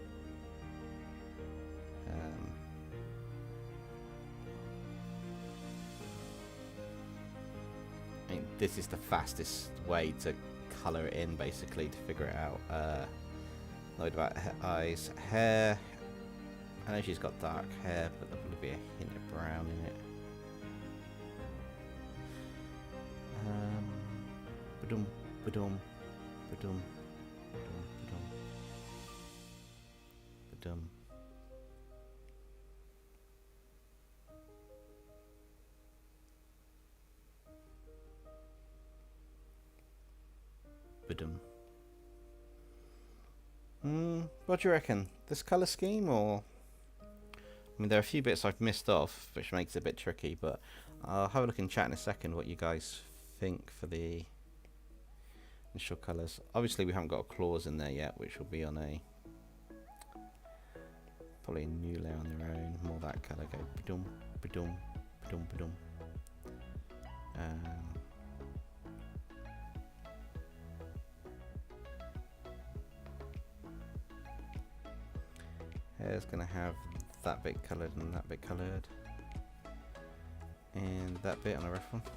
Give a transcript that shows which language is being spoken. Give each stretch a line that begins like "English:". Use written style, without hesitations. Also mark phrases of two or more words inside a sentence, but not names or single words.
English: I mean, this is the fastest way to colour it in, basically, to figure it out. Load about her eyes, hair. I know she's got dark hair, but there'll probably be a hint of brown in it. Ba-dum, ba-dum, ba-dum, ba-dum, ba-dum, ba-dum. Ba-dum. What do you reckon? This colour scheme, or? I mean, there are a few bits I've missed off, which makes it a bit tricky, but I'll have a look in chat in a second what you guys think for the initial colours. Obviously, we haven't got a clause in there yet, which will be on a probably a new layer on their own. More that colour, go ba-dum, ba-dum, ba-dum, ba-dum. Hair's gonna have that bit coloured and that bit coloured, and that bit on a rough one.